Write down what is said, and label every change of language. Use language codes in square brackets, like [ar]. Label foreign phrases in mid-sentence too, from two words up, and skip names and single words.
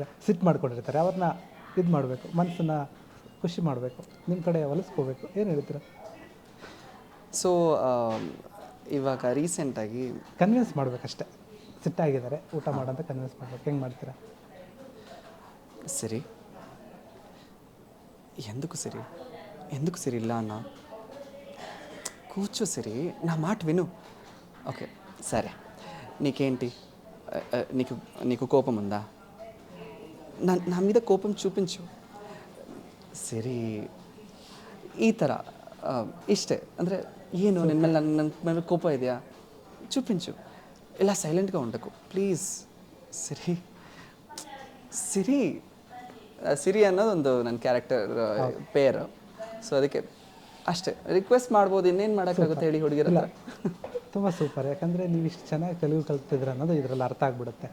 [kn] ಸಿಟ್ಟು ಮಾಡ್ಕೊಂಡಿರ್ತಾರೆ, ಅವ್ರನ್ನ ಇದು ಮಾಡಬೇಕು, ಮನಸ್ಸನ್ನ ಖುಷಿ ಮಾಡಬೇಕು, ನಿಮ್ಮ ಕಡೆ ಹೊಲಿಸ್ಕೋಬೇಕು, ಏನು ಹೇಳ್ತೀರಾ? ಸೊ ಇವಾಗ ರೀಸೆಂಟಾಗಿ ಕನ್ವಿನ್ಸ್ ಮಾಡಬೇಕಷ್ಟೆ, ಸಿಟ್ಟಾಗಿದ್ದಾರೆ ಊಟ ಮಾಡೋಂತ ಕನ್ವಿನ್ಸ್ ಮಾಡ್ಬೇಕು, ಹೆಂಗೆ ಮಾಡ್ತೀರಾ? ಸರಿ, [te] ఎందుకు సిరి ఇలా అన్నా, కూర్చో సిరి, నా మాట విను. ఓకే సరే, నీకేంటి, నీకు కోపం ఉందా? నా మీద కోపం చూపించు ಸಿರಿ. [kn] ಈ ಥರ ಇಷ್ಟೇ. ಅಂದರೆ ಏನು ನಿನ್ನ ಮೇಲೆ ನನ್ನ ಮೇಲೆ ಕೋಪ ಇದೆಯಾ, [te] చూపించు. ఇలా సైలెంట్‌గా ఉండకు [kn] ಪ್ಲೀಸ್. ಸಿರಿ ಅನ್ನೋದೊಂದು ನನ್ನ ಕ್ಯಾರೆಕ್ಟರ್ ಪೇರ್. ಸೊ ಅದಕ್ಕೆ ಅಷ್ಟೇ ರಿಕ್ವೆಸ್ಟ್ ಮಾಡ್ಬೋದು, ಇನ್ನೇನು ಮಾಡೋಕ್ಕಾಗುತ್ತೆ ಹೇಳಿ ಹುಡುಗಿರಲ್ಲ. ತುಂಬ ಸೂಪರ್, ಯಾಕಂದರೆ ನೀವು ಇಷ್ಟು ಚೆನ್ನಾಗಿ ತೆಲುಗು ಕಲ್ತಿದ್ರೆ ಅನ್ನೋದು ಇದರಲ್ಲಿ ಅರ್ಥ ಆಗಿಬಿಡುತ್ತೆ.